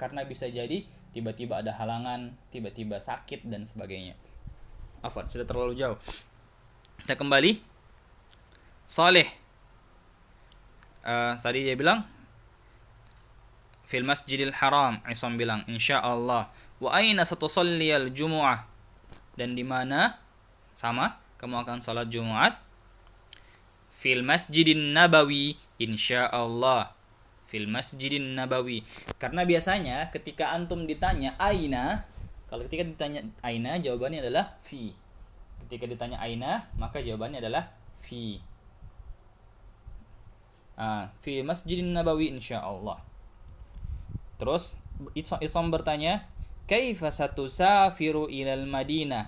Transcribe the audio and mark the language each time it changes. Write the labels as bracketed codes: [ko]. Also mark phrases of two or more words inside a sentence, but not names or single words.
[id] Karena bisa jadi tiba-tiba ada halangan, tiba-tiba sakit dan sebagainya. Afwan, sudah terlalu jauh. Kita kembali. Saleh. Tadi dia bilang [ar] في المسجد الحرام. [id] Isam bilang insyaallah. [ar] وأين ستصلي الجمعة. [id] Dan di mana? Sama, kamu akan salat Jumat. [ar] في المسجد النبوي إن شاء الله. في المسجد النبوي. [id] Karena biasanya ketika antum ditanya aina, kalau ketika ditanya aina, jawabannya adalah fi. Ketika ditanya aina, maka jawabannya adalah fi. [ar] في مسجد النبوي إن شاء الله. [id] Terus Isam bertanya, [ar] كيف ستسافر إلى المدينة.